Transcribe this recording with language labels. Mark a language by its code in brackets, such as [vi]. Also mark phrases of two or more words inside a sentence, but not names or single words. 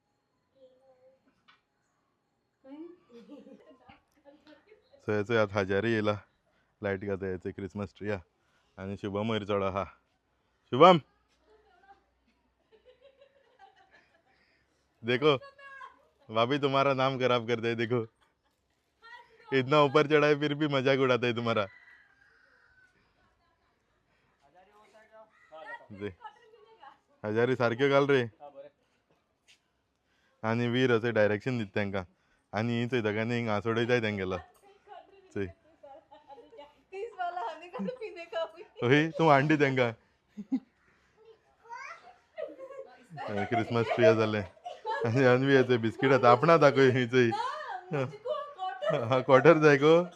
[kok] सो हेचो आतां हाजारी येयला लायट घाता हेचो [en] Christmas tree [kok] आहा आनी शुभम वयर चड आहा शुभम [hi] देखो भाभी तुम्हारा नाम खराब कर दे देखो इतना ऊपर चढ़ा है फिर भी मजाक उड़ाता है तुम्हारा [kok] हजारी सारक्यो घाल रे आनी वीर अशें डायरेक्शन दिता तांकां आनी ही चोय दोगांनी हिंग हांस उडयताय तेंगेलो चोय हय तूं हांडी तेंकां [en] Christmas tree [kok] जालें आनी अन्वी येते बिस्कीट आता आपणा दाखय हिचंय हा क्वार्टर जाय गो